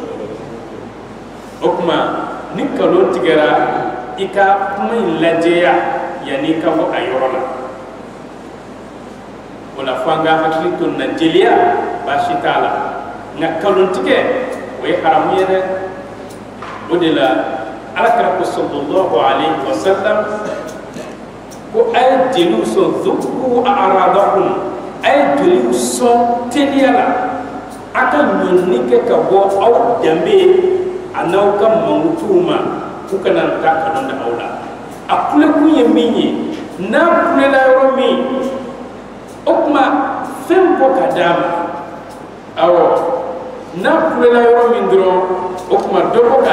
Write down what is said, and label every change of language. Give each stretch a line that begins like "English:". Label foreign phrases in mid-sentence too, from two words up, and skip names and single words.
Bambara: o kuma ni kalon tigɛra i ka kuma in lajɛya yanni i ka bɔ a yɔrɔ la o la fo an ka hakili to nin na jeliya baasi t'a la nka kalon tigɛ o ye haramu ye dɛ o de la alakira ko
Arabic: صلى الله عليه وسلم
Bambara: ko a ye jeliw sɔn zuku a'radakum a ye jeliw sɔn teliya la a ka ɲɔni kɛ ka bɔ aw danbe a n'aw ka mankutuw ma k'u kana taa kalon da aw la a kulekun ye min ye n'a kulela yɔrɔ min o kuma fɛn bɔ ka d'a ma awɔ n'a kulela yɔrɔ min dɔrɔn o kuma dɔ bɔ ka